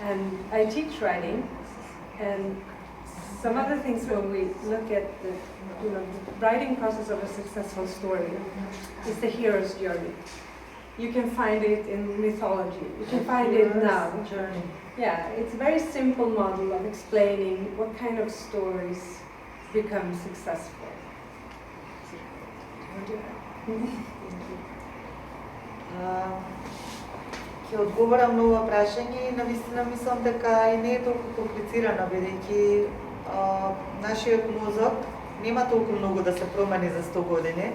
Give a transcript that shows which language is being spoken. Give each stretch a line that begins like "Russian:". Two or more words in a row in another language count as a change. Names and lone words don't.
English: And I teach writing, and some other things when we look at the the writing process of a successful story is the hero's journey. You can find it in mythology. You can find it now. Journey. Yeah, it's a very simple model of explaining what kind of stories become successful.
Macedonian: Ќе одговорам на ова прашање и навистина мислам дека и не е толку комплицирано, бидејќи нашиот мозок нема толку многу да се промени за 100 години.